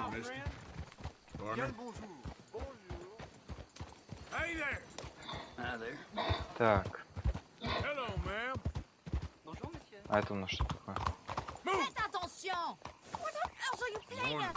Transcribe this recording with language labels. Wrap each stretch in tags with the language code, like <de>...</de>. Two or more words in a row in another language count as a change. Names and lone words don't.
<en>now, mister. friend. Partner. Hey there. Hi there.</en> <ru>Так.</ru> <en>Hello, ma'am.</en> <fr>Bonjour, monsieur.</fr> <ru>А это у нас что такое?</ru> <fr>Faites attention!</fr> <en>What else are you playing at?</en>